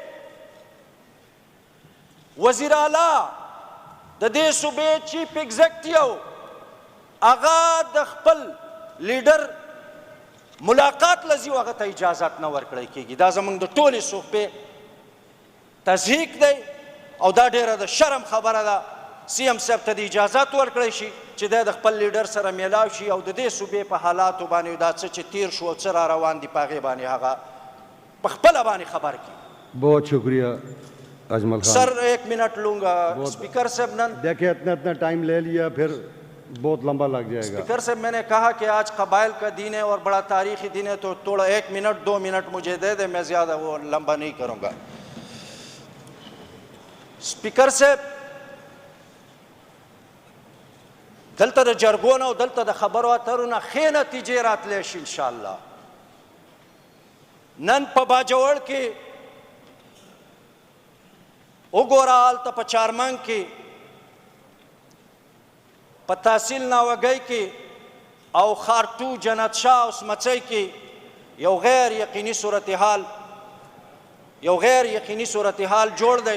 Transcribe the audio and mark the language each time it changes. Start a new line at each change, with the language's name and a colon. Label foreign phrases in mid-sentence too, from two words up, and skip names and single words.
Pashto: وزیر اعلی د دې صوبې
English: chief executive
Pashto: هغه د خپل لیډر ملاقات لزي او هغه ته اجازت نه ورکړی کېږي دا زمونږ د ټولې صوبې تضحیق دی او دا ډیره د شرم خبره ده سی ایم صاحب ته د اجازت ورکړی شي چې دی د خپل لیډر سره میلاو شي او د دې صوبې په حالاتو باندې دا څه چې تیر شو او څه را روان دي په هغې باندې هغه په خپله باندې خبر کړي
Urdu: بہت شکریہ اجمل خان سر 1 منٹ لوں گا اسپیکر صاحب نن دیکھیے اتنا ٹائم لے لیا پھر بہت لمبا لگ جائے گا اسپیکر صاحب میں نے کہا کہ آج قبائل کا دن ہے اور بڑا تاریخی دن ہے تو تھوڑا 1 منٹ 2 منٹ مجھے دے دے میں زیادہ وہ لمبا نہیں کروں گا اسپیکر صاحب
Pashto: دلته د جرګون او دلته د خبرو اترو نه ښې نتیجې راتلی شي انشاءالله نن په باجوړ کې وګوره هلته په چارمنګ کې په تحصیل ناوګۍ کې او خارټو جنت شاه او سمڅۍ کې یو غیر یقیني صورتحال جوړ دی